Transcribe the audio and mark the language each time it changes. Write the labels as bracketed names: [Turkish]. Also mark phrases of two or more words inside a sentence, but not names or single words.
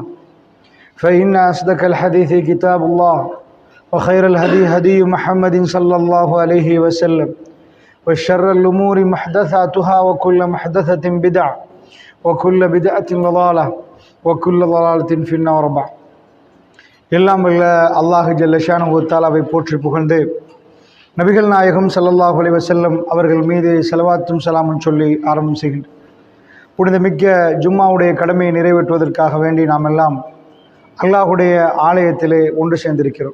[Arabic] فإن أصدق الحديث كتاب الله وخير الهدي هدي محمد صلى الله عليه وسلم وشر الأمور محدثاتها وكل محدثة بدعة وكل بدعة ضلالة وكل ضلالة في النار بعد [Tamil] எல்லாம் வல்ல அல்லாஹ் ஜல்ல ஷானஹு வ தஆலாவை போற்றி புகழ்ந்து நபிகள் நாயகம் ஸல்லல்லாஹு அலைஹி வஸல்லம் அவர்கள் மீது ஸலவாத்தும் ஸலாமும் சொல்லி ஆரம்பம் செய்கின்றோம். புனிதமிக்க ஜும்மாவுடைய கடமையை நிறைவேற்றுவதற்காக வேண்டி நாம் எல்லாம் அல்லாஹுடைய ஆலயத்திலே ஒன்று சேர்ந்திருக்கிறோம்.